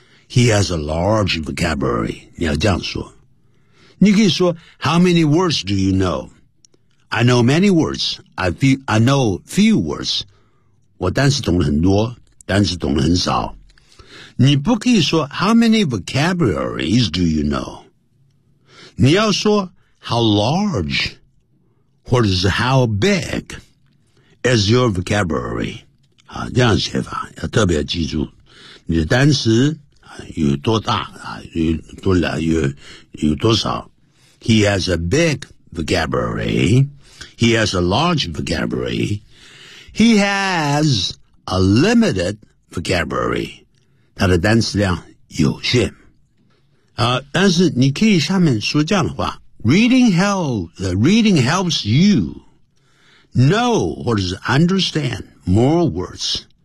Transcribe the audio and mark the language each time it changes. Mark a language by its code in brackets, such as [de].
[en] He has a large vocabulary, [zh] 你要这样说。你可以说 [en] How many words do you know? I know many words. I know few words. [zh] 我单词懂得很多，单词懂得很少。你不可以说 [en] How many vocabularies do you know? [zh] 你要说 [en] How large [zh] 或者是 [en] How big is your vocabulary? [zh] 啊，这样写法要特别记住。你的单词有多大啊？有多少？ [en] He has a big vocabulary. He has a large vocabulary. He has a limited vocabulary. [zh] 他的单词量有限。但是你可以下面说这样的话。 [en] Reading helps you know or understand more words.